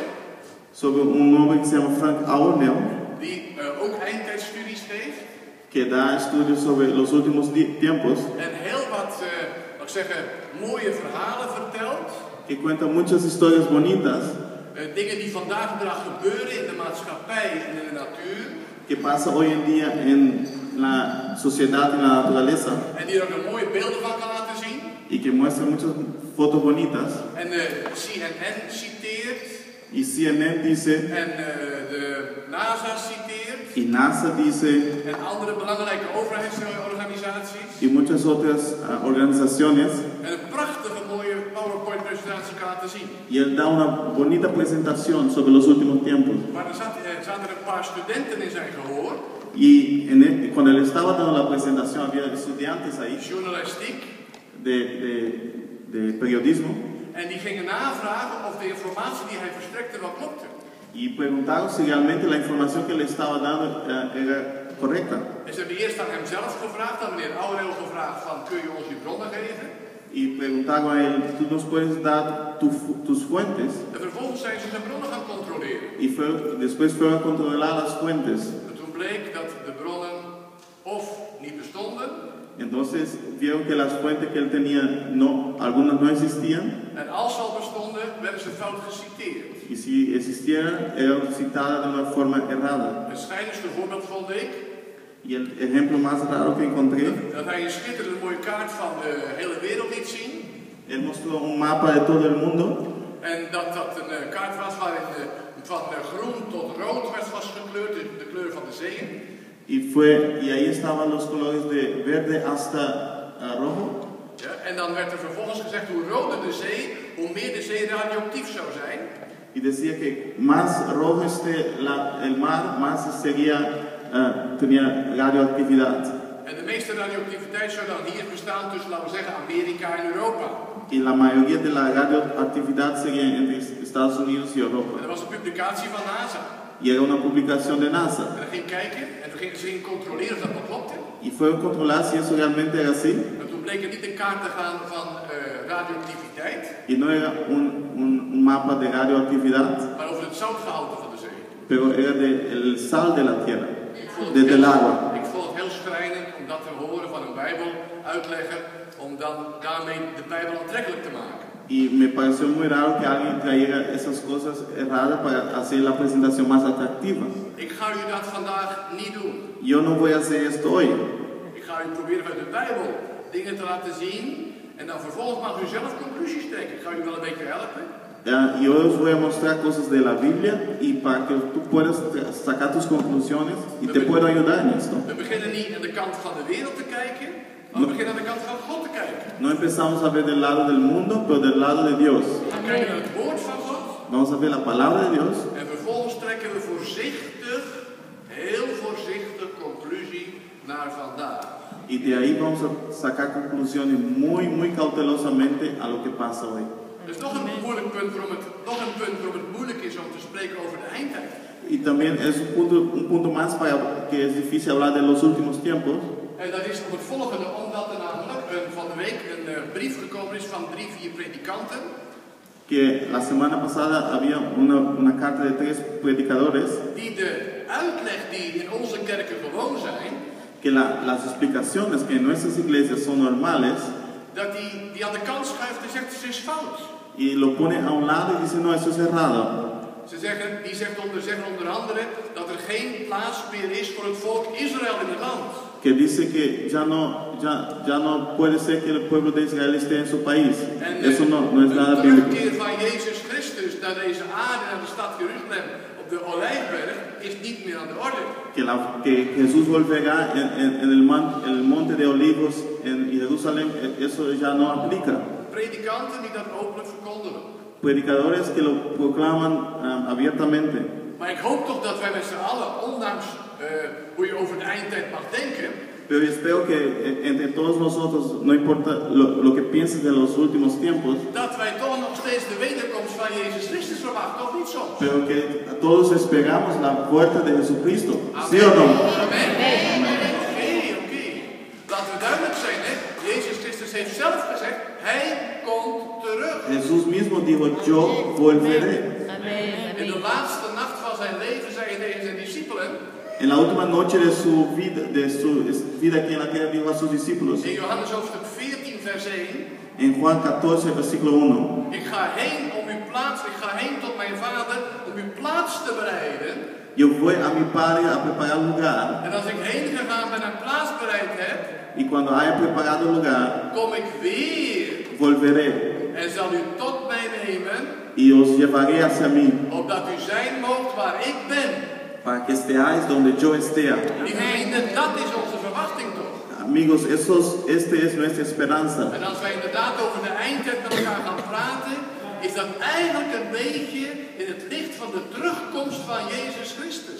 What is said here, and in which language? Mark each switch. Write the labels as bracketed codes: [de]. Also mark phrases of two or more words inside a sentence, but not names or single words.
[es] sobre un hombre que se llama Frank Ouweneel, [nl] die ook eindtijdstudies geeft [es] que da estudios sobre los últimos tiempos, [nl] en heel wat, laat ik zeggen, mooie verhalen vertelt. [es] que cuenta muchas historias bonitas [nl] Dingen die vandaag de dag gebeuren in de maatschappij en in de natuur. [es] que pasa hoy en día en la sociedad y la naturaleza [nl] En die er ook mooie beelden van kan laten zien. [es] y que muestra muchas fotos bonitas. [nl] En CNN citeert. [es] Y CNN dice, [nl] En de NASA citeert. [es] y NASA dice, [nl] En andere belangrijke overheidsorganisaties. [es] y muchas otras organizaciones. [nl] En een prachtige mooie PowerPoint presentatie kan laten zien. [es] Y él da una bonita presentación sobre los últimos tiempos. [nl] Maar er zaten een paar studenten in zijn gehoor. [es] Y cuando él estaba dando la presentación, había estudiantes ahí [nl] Journalistiek. [es] de periodismo [nl] En die gingen navragen of de informatie die hij verstrekte wel klopte. [es] y preguntaron si realmente la información que le estaba dando era correcta. [nl] En ze hebben eerst aan hem zelf gevraagd, aan meneer Ouweneel gevraagd van kun je ons je bronnen geven? [es] Y preguntaron a él, ¿tú nos puedes dar tus fuentes? [nl] En vervolgens zijn ze zijn bronnen gaan controleren. [es] Y después fueron a controlar las fuentes. [nl] En toen bleek dat de bronnen of niet bestonden. [es] Entonces vieron que las fuentes que él tenía, algunas no existían. [nl] En als ze al bestonden, werden ze fout geciteerd. [es] Y si existieran, eran citadas de una forma errada. [nl] Het schijnendste voorbeeld vond ik. [es] Y el ejemplo más raro que encontré, [nl] Dat hij een schitterende mooie kaart van de hele wereld liet zien. [es] él mostró un mapa de todo el mundo. [nl] En dat een kaart was waarin van groen tot rood was gekleurd, de kleur van de zeeën. [es] Y ahí estaban los colores de verde hasta rojo. [nl] Ja, en dan werd er vervolgens gezegd hoe roder de zee, hoe meer de zee radioactief zou zijn. [es] Y decía que más rojo esté el mar, más tenía radioactividad. [nl] En de meeste radioactiviteit zou dan hier bestaan tussen, laten we zeggen, Amerika en Europa. [es] Y la mayoría de la radioactividad sería entre Estados Unidos y Europa. [nl] En er was een publicatie van NASA. [es] Y era una publicación de NASA. [nl] En dan ging kijken en toen gingen ze controleren of dat wel klopte. [es] Y fueron a controlar si eso realmente era así. [nl] En toen bleek het niet een kaart te gaan van radioactiviteit. [es] Y no era un mapa de radioactividad, [nl] Maar over het zoutgehalte van de zee. [es] pero era del sal de la tierra, del agua. [nl] Ik vond het heel schrijnend om dat te horen van een Bijbeluitlegger, om dan daarmee de Bijbel aantrekkelijk te maken. [es] Y me pareció muy raro que alguien trajera esas cosas erradas para hacer la presentación más atractiva. [nl] Ik ga u dat vandaag niet doen. [es] Yo no voy a hacer esto hoy. [nl] Ik ga u proberen uit de Bijbel dingen te laten zien en dan vervolgens mag u zelf conclusies trekken. Ik ga u wel een beetje helpen. [es] Yo os voy a mostrar cosas de la Biblia y para que tú puedas sacar tus conclusiones y te puedo ayudar en esto. [nl] We beginnen niet aan de kant van de wereld te kijken, maar we beginnen aan de kant van God te kijken. [es] No empezamos a ver del lado del mundo, pero del lado de Dios. [nl] We kijken naar het woord van God. [es] Vamos a ver la palabra de Dios. [nl] En vervolgens trekken we voorzichtig, heel voorzichtig conclusie naar vandaag. [es] Y de ahí vamos a sacar conclusiones muy cautelosamente a lo que pasa hoy. [nl] Er is nog een punt waarom het moeilijk is om te spreken over de eindtijd. [es] Y también es un punto más para que es difícil hablar de los últimos tiempos. [nl] En dat is om het volgende, omdat er namelijk van de week een brief gekomen is van 3-4 predikanten. [es] Que la semana pasada había una carta de 3 predicadores. [nl] Die de uitleg die in onze kerken gewoon zijn. [es] Que las explicaciones que en nuestras iglesias son normales. [nl] Dat die aan de kant schuift en zegt het is fout. [es] Y lo pone a un lado y dice no, eso es errado. [nl] Die zeggen onder andere dat er geen plaats meer is voor het volk Israël in het land. [es] Que dice que ya no puede ser que el pueblo de Israel esté en su país. Eso no es nada bíblico. [nl] De terugkeer van Jezus Christus naar deze aarde, naar de stad Jeruzalem, op de Olijfberg, is niet meer aan de orde. [es] Que Jesús volverá en el monte de Olivos en Jerusalén, eso ya no aplica. [nl] Predikanten die dat openlijk verkondigen. [es] Predicadores que lo proclaman abiertamente. [nl] Maar ik hoop toch dat wij met z'n allen, ondanks hoe je over de eindtijd mag denken. [es] Pero espero que entre todos nosotros, no importa lo que pienses de los últimos tiempos, [nl] dat wij toch nog steeds de wederkomst van Jezus Christus verwachten, of niet soms? [es] Pero que todos esperamos la vuelta de Jesucristo. Amen. ¿Sí o no? [nl] Amen. Oké. Laten we duidelijk zijn, hè? Jezus Christus heeft zelf gezegd, Hij komt terug. [es] Jesús mismo dijo, yo volveré. [nl] In de laatste nacht van zijn leven zei hij tegen zijn discipelen. [es] En la última noche de su vida aquí en la tierra dijo a sus discípulos. [nl] In Johannes hoofdstuk 14 vers 1. [es] En Juan 14 versículo 1. [nl] Ik ga heen tot mijn Vader om uw plaats te bereiden. [es] Yo voy a mi Padre a preparar lugar. [nl] En als ik heen gegaan ben en plaats bereid heb. [es] Y cuando haya preparado lugar, [nl] kom ik weer. [es] Volveré. [nl] En zal u tot mij nemen. [es] Y os llevaré hacia mí. [nl] Opdat u zijn moogt waar ik ben. [es] Para que estéis donde yo esté. [nl] Lieve vrienden, dat is onze verwachting toch? [es] Amigos, este es nuestra esperanza. [nl] En als wij inderdaad over de eindtijd met elkaar gaan praten, is dat eigenlijk een beetje in het licht van de terugkomst van Jezus Christus.